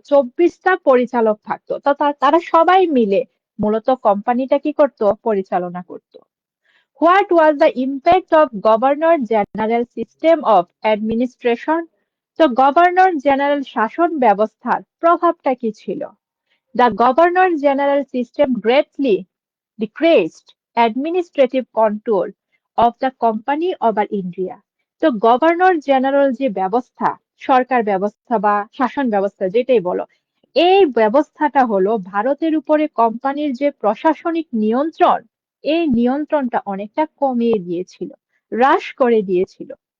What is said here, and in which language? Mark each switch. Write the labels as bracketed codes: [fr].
[bn] 24টা পরিচালক থাকতো। তো তারা সবাই মিলে মূলত কোম্পানিটা কি করত? পরিচালনা করত। [en] What was the impact of Governor General system of administration? [bn] তো গভর্নর জেনারেল শাসন ব্যবস্থার প্রভাবটা কি ছিল? [en] The Governor General system greatly decreased administrative control of the company over India. [bn] তো গভর্নর জেনারেল যে ব্যবস্থা, সরকার ব্যবস্থা বা শাসন ব্যবস্থা যেটাই বলো, এই ব্যবস্থাটা হলো ভারতের উপরে কোম্পানির যে প্রশাসনিক নিয়ন্ত্রণ, এই নিয়ন্ত্রণটা অনেকটা কমিয়ে দিয়েছিল, হ্রাস করে দিয়েছিল।